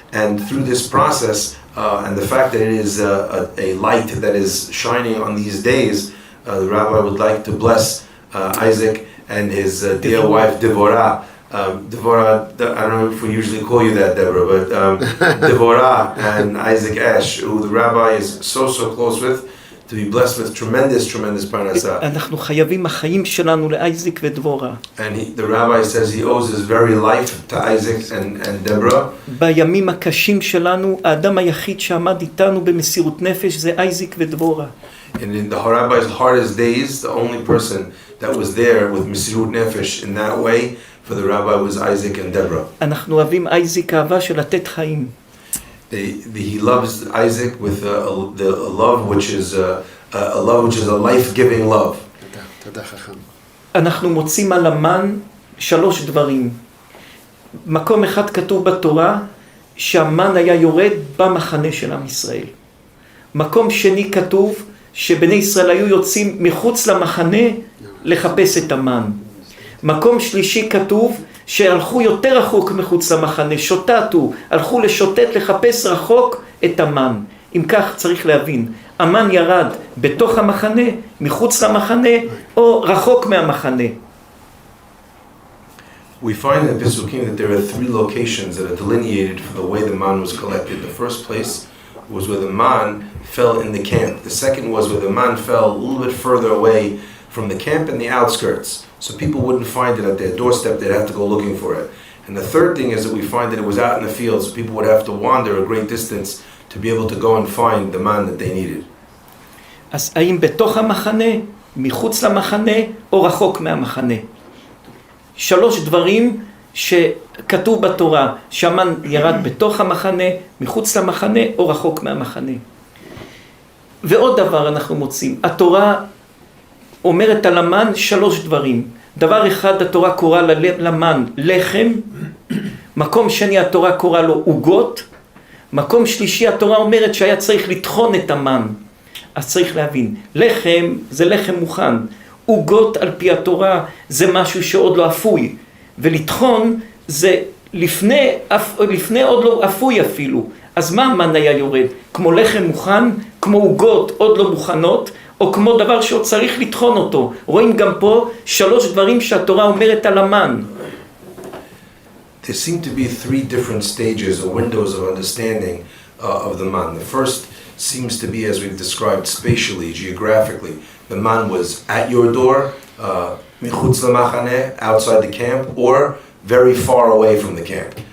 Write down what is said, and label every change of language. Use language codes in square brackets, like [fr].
[en] And through this process, and the fact that it is a light that is shining on these days, the rabbi would like to bless Isaac and his dear wife Devorah. Devorah, I don't know if we usually call you that, Deborah, but Devorah and Isaac Ash, who the rabbi is so close with, to be blessed with tremendous parnasah. [he] אנחנו חייבים החיים שלנו לאייזיק ודבורה. [en] And the rabbi says he owes his very life to Isaac and Deborah. [he] בימים הקשים שלנו, האדם היחיד שעמד איתנו במסירות נפש זה אייזיק ודבורה. [en] And in the rabbi's hardest days, the only person that was there with Mesirut Nefesh in that way for the rabbi was Isaac and Deborah. [he] אנחנו אוהבים אייזיק אהבה של לתת חיים. [en] He loves Isaac with a love which is a life-giving love. [he] תודה חכם. אנחנו מוצאים על המן 3 דברים. מקום אחד כתוב בתורה שהמן היה יורד במחנה של עם ישראל. מקום שני כתוב שבני ישראל היו יוצאים מחוץ למחנה לחפש את המן. מקום שלישי כתוב שהלכו יותר רחוק מחוץ למחנה, שוטטו, הלכו לשוטט לחפש רחוק את המן. אם כך צריך להבין, המן ירד בתוך המחנה, מחוץ למחנה, או רחוק מהמחנה. [en] We find in Pesukim that there are three locations that are delineated for the way the man was collected. The first place was where the man fell in the camp. The second was where the man fell a little bit further away from the camp in the outskirts. So people wouldn't find it at their doorstep, they'd have to go looking for it. And the third thing is that we find that it was out in the field, so people would have to wander a great distance to be able to go and find the man that they needed. [he] אז האם בתוך המחנה, מחוץ למחנה, או רחוק מהמחנה? 3 דברים שכתוב בתורה, שהמן ירד בתוך המחנה, מחוץ למחנה, או רחוק מהמחנה. ועוד דבר אנחנו מוצאים, התורה אומרת על המן 3 דברים. דבר אחד, התורה קורא למן לחם, מקום שני התורה קורא לו עוגות, מקום שלישי התורה אומרת שהיה צריך לטחון את המן. אז צריך להבין, לחם זה לחם מוכן, עוגות על פי התורה זה משהו שעוד לא אפוי, ולטחון זה לפני עוד לא אפוי אפילו. אז מה המן היה יורד? כמו לחם מוכן, כמו עוגות עוד לא מוכנות, או כמו דבר שעוד צריך לטחון אותו. רואים גם פה 3 דברים שהתורה אומרת על המן. [en] There seem to be 3 different stages or windows of understanding of the man. The first seems to be, as we've described, spatially, geographically. The man was at your door, [he] michutz lamachane, [en] outside the camp, or very far away from the camp.